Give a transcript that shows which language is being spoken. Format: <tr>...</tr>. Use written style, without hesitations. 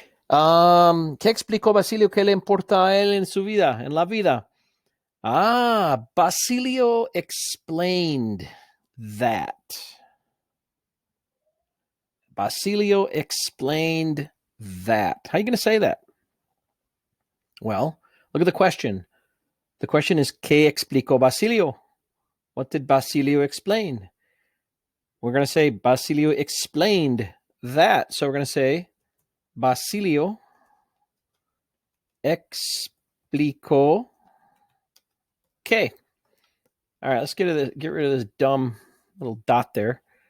<es>¿Qué explicó Basilio que le importa a él en su vida, en la vida?</es> <en>Basilio explained that. Basilio explained that. How are you going to say that? Well, look at the question. The question is,</en> <es>¿qué explicó Basilio?</es> <en>What did Basilio explain? We're going to say Basilio explained that. So we're going to say</en> <es>Basilio explicó que.</es> <en>All right, let's get rid of this dumb little dot there.</en>